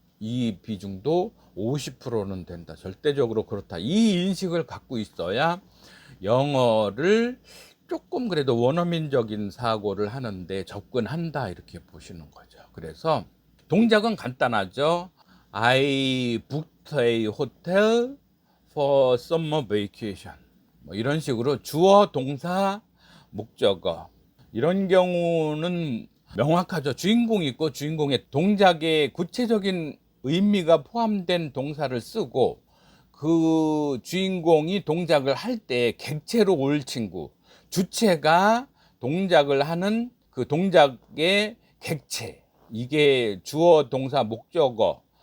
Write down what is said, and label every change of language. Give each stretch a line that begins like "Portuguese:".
Korean: 이 비중도 50%는 된다. 절대적으로 그렇다. 이 인식을 갖고 있어야 영어를 조금 그래도 원어민적인 사고를 하는데 접근한다, 이렇게 보시는 거죠. 그래서 동작은 간단하죠.
English: I booked a hotel for summer vacation.
Korean: 뭐 이런 식으로 주어, 동사, 목적어. 이런 경우는 명확하죠. 주인공이 있고 주인공의 동작에 구체적인 의미가 포함된 동사를 쓰고, 그 주인공이 동작을 할 때 객체로 올 친구, 주체가 동작을 하는 그 동작의 객체, 이게 주어, 동사, 목적어.